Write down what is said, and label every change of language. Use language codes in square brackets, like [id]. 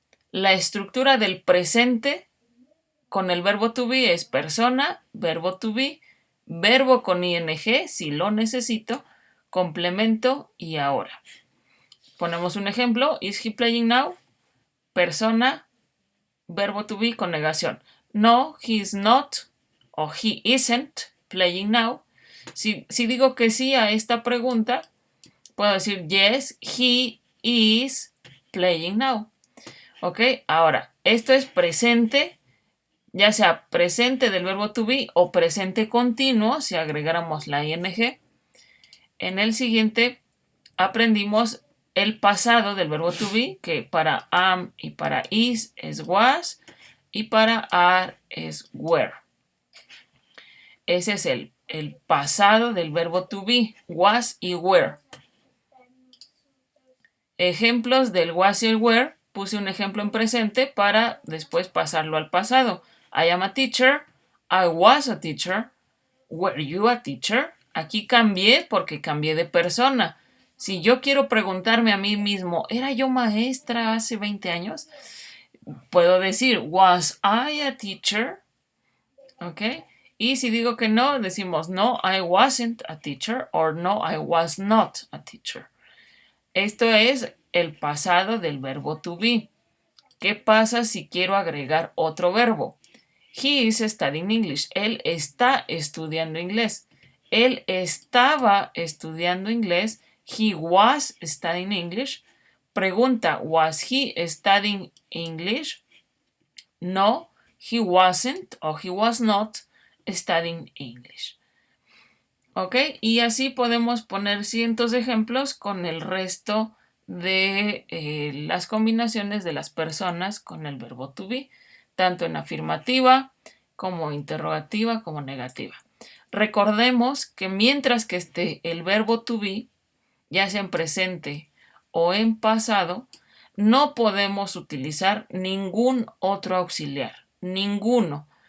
[es] La estructura del presente con el verbo to be es persona, verbo to be, verbo con ing si lo necesito, complemento y ahora. Ponemos un ejemplo. [en] Is he playing now? [es] Persona, verbo to be con negación. [en] No, he is not o he isn't playing now. [es] Si digo que sí a esta pregunta, puedo decir [en] yes, he is playing now. [es] ¿Ok? Ahora, esto es presente, ya sea presente del verbo to be o presente continuo, si agregáramos la ing. En el siguiente aprendimos el pasado del verbo to be, que para am y para is es was y para are es were. Ese es el pasado del verbo to be, was y were. Ejemplos del was y el were. Puse un ejemplo en presente para después pasarlo al pasado. [en] I am a teacher. I was a teacher. Were you a teacher? [es] Aquí cambié porque cambié de persona. Si yo quiero preguntarme a mí mismo, ¿era yo maestra hace 20 años? Puedo decir, [en] was I a teacher? ¿Ok? [es] Y si digo que no, decimos, [en] no, I wasn't a teacher or no, I was not a teacher. [es] Esto es el pasado del verbo to be. ¿Qué pasa si quiero agregar otro verbo? [en] He is studying English. [es] Él está estudiando inglés. Él estaba estudiando inglés. [en] He was studying English. Pregunta, was he studying English? No, he wasn't o he was not studying English. ¿Ok? [es] Y así podemos poner cientos de ejemplos con el resto de las combinaciones de las personas con el verbo to be, tanto en afirmativa como interrogativa como negativa. Recordemos que mientras que esté el verbo to be, ya sea en presente o en pasado, no podemos utilizar ningún otro auxiliar. Ninguno.